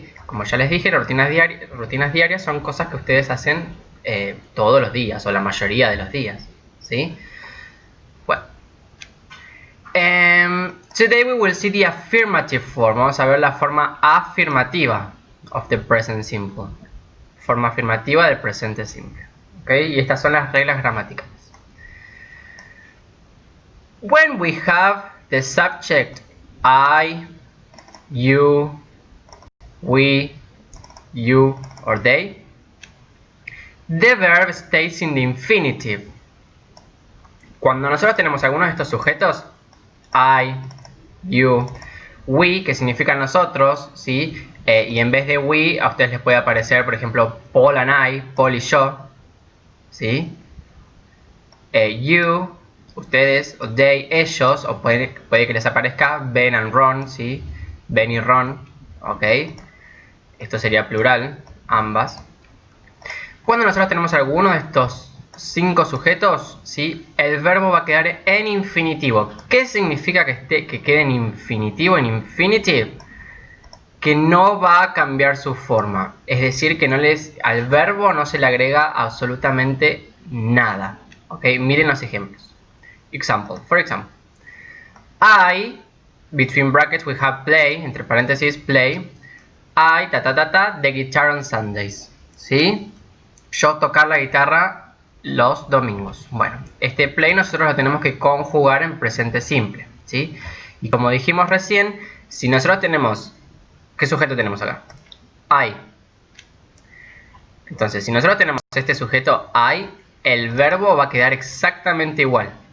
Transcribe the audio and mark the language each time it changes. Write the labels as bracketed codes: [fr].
[es] Como ya les dije, rutinas diarias son cosas que ustedes hacen todos los días o la mayoría de los días, ¿sí? [en] Bueno, today we will see the affirmative form. [es] Vamos a ver la forma afirmativa [en] of the present simple. [es] Forma afirmativa del presente simple, ¿ok? Y estas son las reglas gramaticales. [en] When we have the subject I, you, we, you, or they, the verb stays in the infinitive. [es] Cuando nosotros tenemos algunos de estos sujetos, I, you, we, que significan nosotros, ¿sí? Y en vez de we, a ustedes les puede aparecer, por ejemplo, [en] Paul and I, [es] Paul y yo, ¿sí? You, ustedes, o they, ellos, o puede que les aparezca Ben and Ron, ¿sí? Ben y Ron, ¿ok? Esto sería plural, ambas. Cuando nosotros tenemos alguno de estos 5 sujetos, ¿sí? El verbo va a quedar en infinitivo. ¿Qué significa que quede en infinitivo, en infinitive? Que no va a cambiar su forma. Es decir, que al verbo no se le agrega absolutamente nada. ¿Ok? Miren los ejemplos. Example. [en] For example, I, between brackets we have play, [es] entre paréntesis [en] play, I, the guitar on Sundays. [es] ¿Sí? Yo tocar la guitarra los domingos. Bueno, este play nosotros lo tenemos que conjugar en presente simple, ¿sí? Y como dijimos recién, si nosotros tenemos... ¿Qué sujeto tenemos acá? I. Entonces, si nosotros tenemos este sujeto I, el verbo va a quedar exactamente igual.